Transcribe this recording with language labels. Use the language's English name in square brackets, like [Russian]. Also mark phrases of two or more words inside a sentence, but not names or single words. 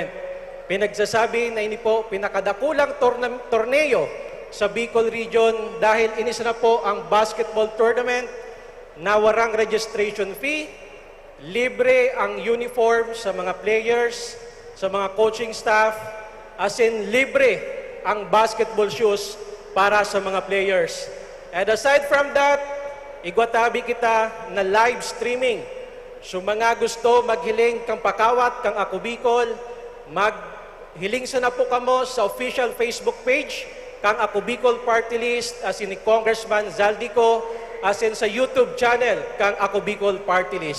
[Bikol] Pinagsasabi na ini po pinakadakulang torneo sa Bicol Region dahil inis na po ang [English] basketball tournament [Bikol] na warang [English] registration fee, [Bikol] libre ang uniform sa mga players, sa mga [English] coaching staff, as in [Bikol] libre ang [English] basketball shoes [Bikol] para sa mga players. [English] And aside from that, [Bikol] igwatabi kita na live streaming. So mga gusto maghiling kang pakawat kang Ako Bicol, maghiling sa na po kamo sa [English] official Facebook page [Bikol] kang Ako Bicol Party List [English] as in [Bikol] ni Congressman Zaldico, [English] as in [Bikol] sa [English] YouTube channel [Bikol] kang Ako Bicol Party List.